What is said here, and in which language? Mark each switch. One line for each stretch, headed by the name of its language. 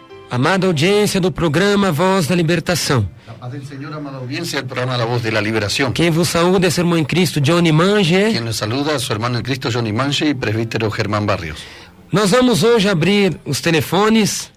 Portuguese: Amada audiência do programa Voz da Libertação.
Spanish: La paz del Señor, amada audiencia del programa La Voz de la Liberación.
Portuguese: Quem vos saúda é seu irmão em Cristo, Johnny Mange.
Spanish: Quien nos saluda es su hermano en Cristo, Johnny Mange, y presbítero Germán Barrios.
Portuguese: Nós vamos hoje abrir os telefones